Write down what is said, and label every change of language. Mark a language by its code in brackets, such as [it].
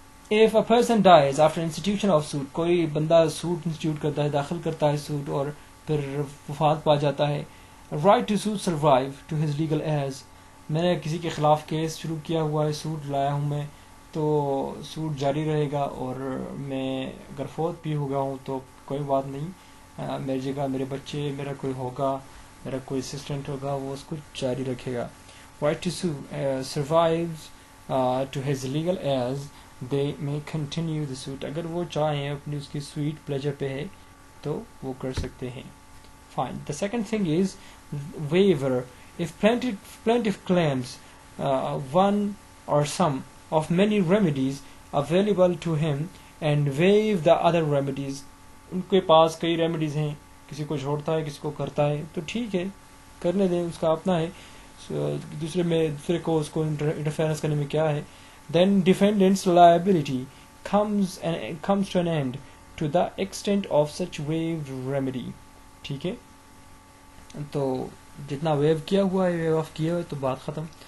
[en] if a person dies after institution of suit, [ur] کوئی بندہ suit institute کرتا ہے, داخل کرتا ہے سوٹ, اور پھر وفات پا جاتا ہے, [en] right to sue survive to his legal heirs. [ur] میں نے کسی کے خلاف کیس شروع کیا ہوا ہے, سوٹ لایا ہوں میں, تو سوٹ جاری رہے گا, اور میں اگر فوت بھی ہو گیا ہوں تو کوئی بات نہیں, میری جگہ میرے بچے, میرا کوئی ہوگا, میرا کوئی اسسٹنٹ ہوگا, وہ اس کو جاری رکھے گا. [en] right to sue survives to his legal heirs, they may continue the suit. [ur] اگر وہ چاہیں اپنی اس کی سویٹ پلیجر پہ ہے تو وہ کر سکتے ہیں. [en] fine. The second thing is waiver. If plaintiff claims one or some of many remedies available to him and waive the other remedies. [ur] ان کے پاس کئی ریمیڈیز ہیں, کسی کو چھوڑتا ہے کسی کو کرتا ہے, تو ٹھیک ہے کرنے دیں, اس کا اپنا ہے, دوسرے کو اس کو انٹرفیئرنس کرنے میں کیا ہے. [en] Then defendant's liability comes to an end to the extent of such waived remedy. [ur] ٹھیک ہے, تو جتنا ویو کیا ہوا ہے ویو آف کیا ہوا ہے تو بات ختم.